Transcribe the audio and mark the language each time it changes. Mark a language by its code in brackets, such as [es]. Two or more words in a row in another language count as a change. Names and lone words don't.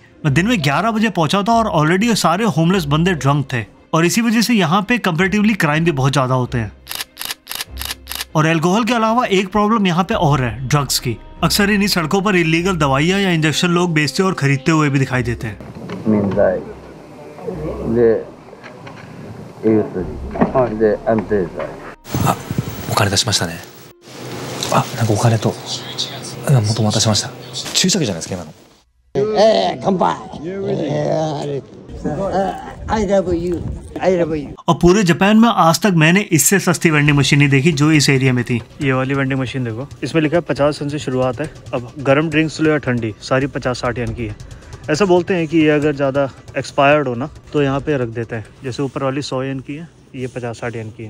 [hi] मैं दिन में 11 बजे पहुंचा था और ऑलरेडी सारे होमलेस बंदे ड्रंक थे और इसी वजह से यहाँ पे कंपैरेटिवली क्राइम भी बहुत ज्यादा होते हैं। और अल्कोहल के अलावा एक प्रॉब्लम यहाँ पे और है, ड्रग्स की। अक्सर इन्हीं सड़कों पर इलीगल दवाइयाँ या इंजेक्शन लोग बेचते और खरीदते हुए भी दिखाई देते हैं। [ja] 民剤で胃薬で安定剤。あ、お金出しましたね。あ、なんかお金と元も渡しました。注射器じゃないですか今の。 [en] 乾杯。I love you. I love you. [hi] और पूरे जापान में आज तक मैंने इससे सस्ती वेंडिंग मशीन नहीं देखी जो इस एरिया में थी। ये वाली वेंडिंग मशीन देखो, इसमें लिखा है 50 yen से शुरुआत है। अब गर्म ड्रिंक्स लो या ठंडी, सारी 50-60 yen की है। ऐसा बोलते हैं कि ये अगर ज़्यादा एक्सपायर्ड हो ना तो यहाँ पे रख देते हैं। जैसे ऊपर वाली 100 yen की है, ये 50-60 yen की है।